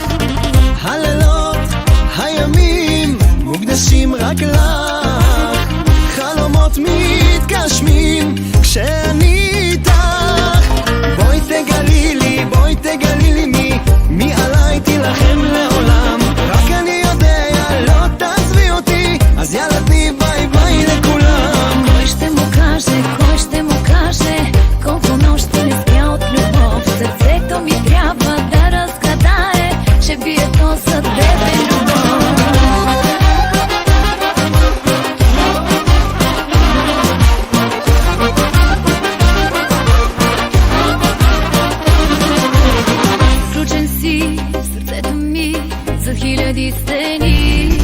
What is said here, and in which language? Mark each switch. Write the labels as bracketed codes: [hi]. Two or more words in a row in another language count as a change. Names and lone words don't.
[he] הלילות, הימים, מוקדשים רק לך, חלומות מתגשמים כשאני איתך. בואי תגלי לי, בואי תגלי לי מי עליי תילחם לעולם. רק אני יודע, לא תעזבי אותי, אז יאללה תני [en] bye bye [he] לכולם. [bg] Кой ще му каже колко нощи не спя от любов. Сърцето ми трябва да разгадае, че бие то за тебе любов. Включен си в сърцето ми за хиляди стени.